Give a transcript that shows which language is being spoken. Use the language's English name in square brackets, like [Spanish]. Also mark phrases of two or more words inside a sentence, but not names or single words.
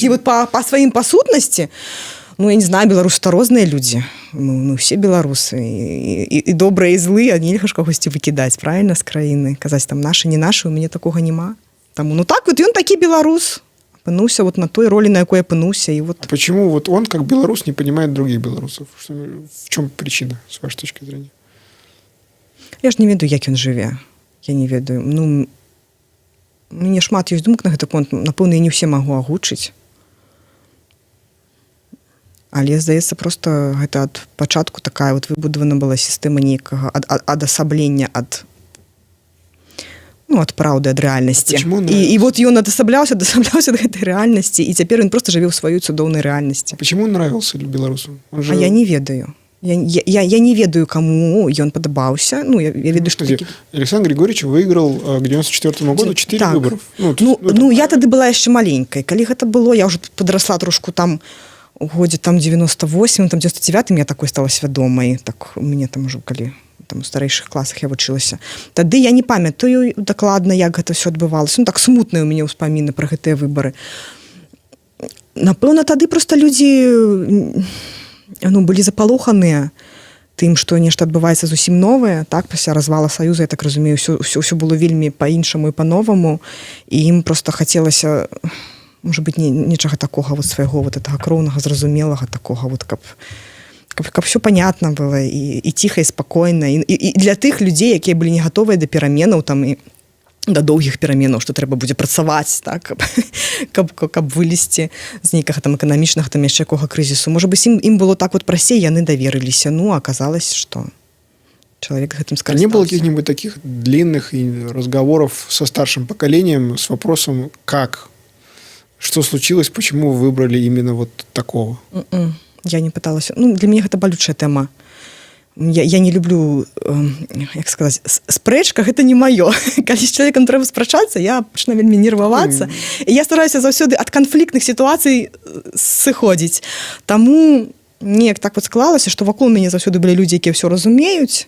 [Belarusian] І вот па сваім пасутнасці, ну, я не знаю, беларусы-то розныя людзі. Мы все беларусы. І добрыя, і злыя, нельга ж кагосьці выкідаць, правильно, з краіны. Казаць там нашы, не нашы, у мяне такога няма. Таму, ну так, вот ён такі беларус. Апынуўся вот на той ролі, на якой апынуўся. [Russian] И вот... А почему вот он, как белорус, не понимает других белорусов? В чем причина, с вашей точки зрения? [Belarusian] Я ж не ведаю, як ён жыве. Я не ведаю. Ну, мне шмат ёсць думак на гэты конт. Напэўна, я не ўсе магу агучыць. Але, здаецца, просто гэта ад пачатку такая вот выбудавана была сістэма нейкага адасаблення ад праўды, ад рэальнасці. І вот ён адасабляўся ад гэтай рэальнасці, і цяпер ён просто жыве ў сваёй цудоўнай рэальнасці. [Russian] Почему он нравился белорусам? [Belarusian] А я не ведаю. Я не ведаю, кому ён падабаўся. Ну, я ведаю, што... [Russian] Александр Григорьевич выиграл к 94 году 4 [Belarusian] так. [Russian] выборов. [Belarusian] Я тады была яшчэ маленькай. Калі гэта было, я ўжо падрасла трошку там у годзе там 98, там 99 я такой стала свядомай. Так у мяне там ужо калі там у старэйшых класах я вучылася. Тады я не памятаю дакладна, як гэта ўсё адбывалася. Ну так смутныя ў мяне ўспаміны пра гэтыя выбары. Напэўна, тады проста людзі былі запалоханыя тым, што нешта адбываецца зусім новае, так, пасля развала Саюза, я так разумею, ўсё было вельмі па-іншаму і па-новаму, і ім проста хацелася, можа быць, нечага такога вот свайго вот гэтага кроўнага, зразумелага такога вот, каб [Russian] все понятно [Belarusian] было і ціха, і спакойна, і для тых людзей, якія былі не гатовыя да пераменаў там і да доўгіх пераменаў, што трэба будзе працаваць, так, каб вылезці з нейкага там эканамічнага там яшчэ якога крызісу. Можа быць, ім было так вот прасцей, яны даверыліся, ну, аказалось, што чалавек гэтым скарыстаўся. [Russian] Не было каких-нибудь таких длинных разговоров со старшим поколением с вопросом, как, что случилось, почему вы выбрали именно вот такого? [Belarusian] Я не пыталася. Ну, для мяне гэта балючая тэма. Я не люблю, як сказаць, спрэчка, гэта не маё. Калі з чалавекам трэба спрачацца, я пачну вельмі нервавацца. І я стараюся заўсёды ад канфліктных сітуацый сыходзіць. Таму неяк так вот склалася, што вакол мяне заўсёды былі людзі, якія ўсё разумеюць.